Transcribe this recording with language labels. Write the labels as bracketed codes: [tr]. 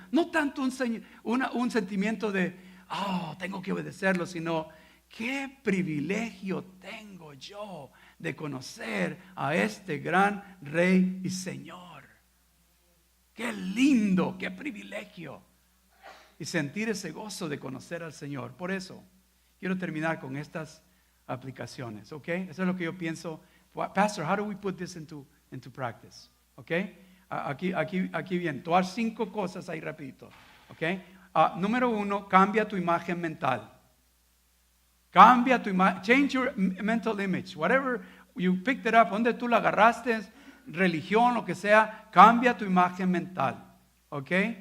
[es] No tanto un sentimiento de, tengo que obedecerlo, sino, qué privilegio tengo yo de conocer a este gran Rey y Señor. Qué lindo, qué privilegio. Y sentir ese gozo de conocer al Señor. Por eso, quiero terminar con estas aplicaciones, ¿ok? Eso es lo que yo pienso. [en] Pastor, how do we put this into practice? ¿Ok? [es] Aquí bien, tomar 5 cosas ahí rapidito. ¿Ok? Número 1, cambia tu imagen mental. Cambia tu imagen, [en] change your mental image. Whatever you picked it up, [es] donde tú la agarraste, religión, lo que sea, cambia tu imagen mental. ¿Ok?